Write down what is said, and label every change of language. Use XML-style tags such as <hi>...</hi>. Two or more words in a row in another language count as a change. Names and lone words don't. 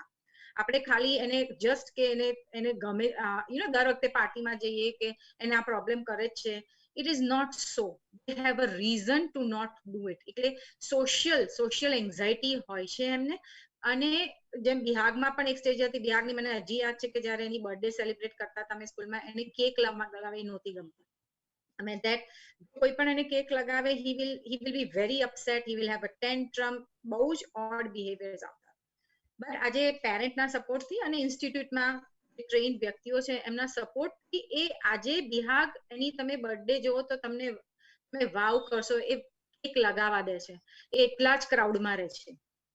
<gu>આપણે ખાલી એને જસ્ટ કે એને ગમે દર વખતે પાર્ટીમાં જઈએ કે એને આ પ્રોબ્લેમ કરે જ છે,</gu> <en>it is not so. They have a reason to not do it. એટલે social anxiety</en> <gu>હોય છે એમને. અને જેમ બિહાગમાં પણ એક સ્ટેજ હતી, બિહાગની મને હજી યાદ છે કે જયારે એની</gu> <en>birthday celebrate</en> <gu>કરતા હતા અમે સ્કૂલમાં, એને કેક લગાવી નહોતી ગમતી.</gu> <en>I mean that</en> <gu>કોઈ પણ એને કેક લગાવે,</gu> <en>he will be very upset, he will have a tantrum.</en> <gu>બહુ જ</gu> <en>odd behaviours</en> <gu>આવતા. બટ આજે પેરેન્ટના સપોર્ટથી અને ઇન્સ્ટિટ્યૂટમાં ટ્રેન્ડ વ્યક્તિઓ છે એમના સપોર્ટથી એ આજે બિહાગ એની તમે બર્થડે જોવો તો તમે વાવ કરશો. એ કેક લગાવવા દે છે, એ એટલા જ ક્રાઉડમાં રહે છે.</gu>